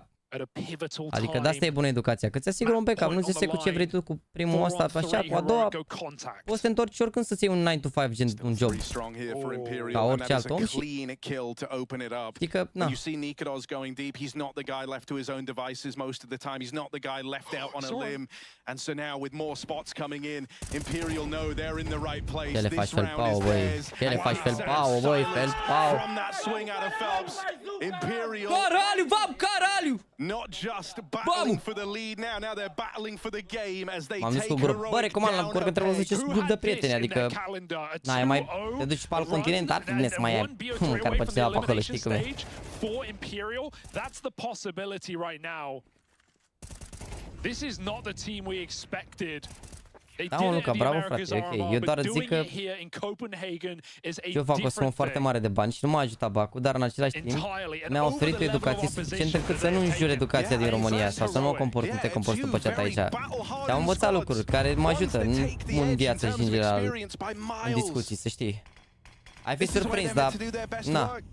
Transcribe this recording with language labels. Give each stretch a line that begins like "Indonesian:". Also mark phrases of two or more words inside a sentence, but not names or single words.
Romanian: Adică de asta e bună educația, că ți asigură un backup, nu ți se cu ce vrei tu cu primul ăsta, așa, cu a doua, poți să te întorci oricând să-ți iei un 9-to-5 gen un job, ca orice alt om și știi că, na. Ce le faci felpau, băi, ce le faci felpau, băi, felpau.
Portuguese: Caralho, vamos, caralho!
English: Not just battling for the lead now they're battling for the game as they take Heroic.
Romanian: Bă, recomand la Corcă trebuie să ziceți grup de prieteni, adică n-ai mai te duci pe alt continent, ar trebui să mai ai care pe ceva pe acolo, știi cum e.
English: That's the possibility right now. This is not the team we expected They
Romanian: Da, mă,
English: did it
Romanian: Luca,
English: in the
Romanian: bravo,
English: Americas,
Romanian: frate, ok. Armo, Eu
English: but
Romanian: doar îți zic
English: doing
Romanian: că
English: it here in Copenhagen is a
Romanian: eu fac o sumă
English: different
Romanian: foarte
English: thing.
Romanian: mare de bani și nu m-a ajutat Bacu, dar în același timp mi-a oferit o educație suficientă încât să nu înjur educația din România sau să nu mă comport cum te comporți după ce aici. Te-am învățat lucruri care mă ajută în viață și în general, în discuții, să știi. Ai fi surprins, dar na.